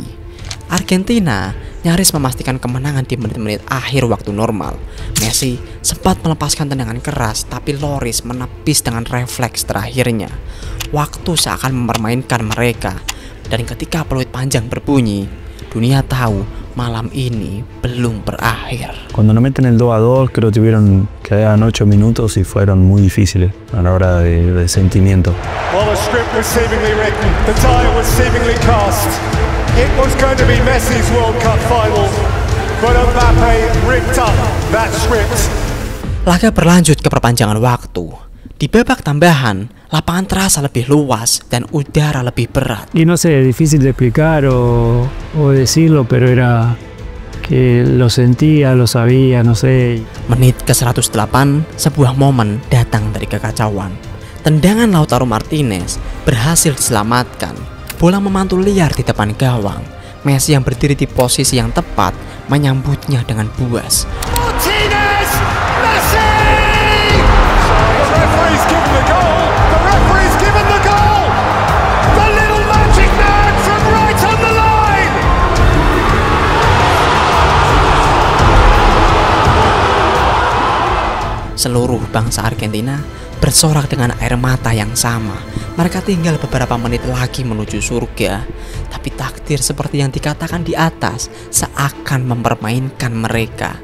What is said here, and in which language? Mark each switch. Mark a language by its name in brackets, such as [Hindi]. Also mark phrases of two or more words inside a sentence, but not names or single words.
[Indonesian] Argentina nyaris memastikan kemenangan di menit-menit akhir waktu normal. Messi sempat melepaskan tendangan keras, tapi Lloris menepis dengan refleks terakhirnya. Waktu seakan mempermainkan mereka, dan ketika peluit panjang berbunyi, dunia tahu malam ini belum berakhir. [Spanish] Cuando nos meten el 2-2, creo que quedaban 8 minutos y fueron muy difíciles a la hora de sentimiento. [English] Well, the script was seemingly written, the die was seemingly cast. It was going to be Messi's World Cup final, but Mbappe ripped up that script. [Indonesian] Laga berlanjut ke perpanjangan waktu. Di babak tambahan, lapangan terasa lebih luas dan udara lebih berat. [Spanish] Y no sé, difícil de explicar o decirlo, pero era que lo sentía, lo sabía, no sé. [Indonesian] Menit ke-108, sebuah momen datang dari kekacauan. Tendangan Lautaro Martinez berhasil diselamatkan. Bola memantul liar di depan gawang. Messi yang berdiri di posisi yang tepat menyambutnya dengan buas. Martinez! Messi! [English] The referee's given the goal! The referee's given the goal! The little magic man from right on the line! [Indonesian] Seluruh bangsa Argentina bersorak dengan air mata yang sama. Mereka tinggal beberapa menit lagi menuju surga. Tapi takdir seperti yang dikatakan di atas seakan mempermainkan mereka.